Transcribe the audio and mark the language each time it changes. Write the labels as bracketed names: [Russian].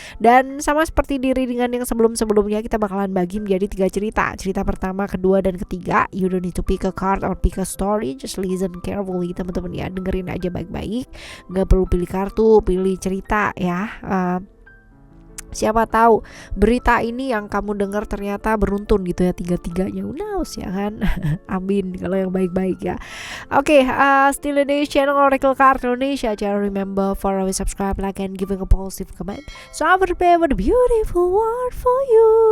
[Indonesian] Dan sama seperti di readingan yang sebelum-sebelumnya, kita bakalan bagi menjadi 3 cerita. Cerita pertama, kedua, dan ketiga. [English] You don't need to pick a card or pick a story, just listen carefully [Indonesian] teman-teman ya. Dengerin aja baik-baik, gak perlu pilih kartu, pilih cerita ya. Siapa tahu berita ini yang kamu dengar ternyata beruntun gitu ya, tiga-tiganya. [English] Who knows [Indonesian] ya kan. Amin kalau yang baik-baik ya. [English] Oke, still in the channel Oracle Card Indonesia. [Indonesian] Jangan [English] remember for always subscribe, like, and giving a positive comment. So I prepare with a beautiful word for you.